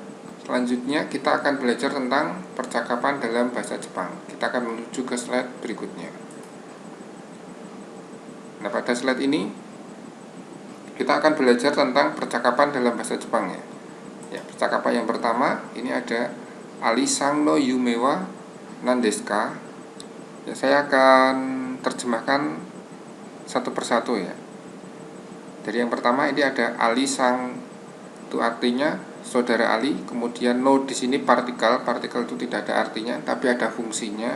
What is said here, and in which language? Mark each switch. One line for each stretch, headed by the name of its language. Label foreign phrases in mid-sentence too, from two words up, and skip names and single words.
Indonesian: Selanjutnya kita akan belajar tentang percakapan dalam bahasa Jepang. Kita akan menuju ke slide berikutnya. Nah, pada slide ini kita akan belajar tentang percakapan dalam bahasa Jepang ya. Ya, percakapan yang pertama ini ada
Japanese: アリさんの夢は何ですか?
Indonesian: Ya, saya akan terjemahkan satu persatu ya. Dari yang pertama ini ada Ali-san, itu artinya saudara Ali. Kemudian no di sini partikel itu tidak ada artinya, tapi ada fungsinya.